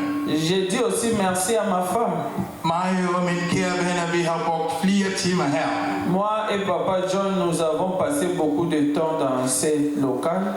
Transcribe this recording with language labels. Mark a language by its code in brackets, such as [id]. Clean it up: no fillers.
[fr] Je dis aussi merci à ma femme. [da] Mig og min kære venner, vi har brugt flere timer her. [fr] Moi et papa John, nous avons passé beaucoup de temps dans ce local.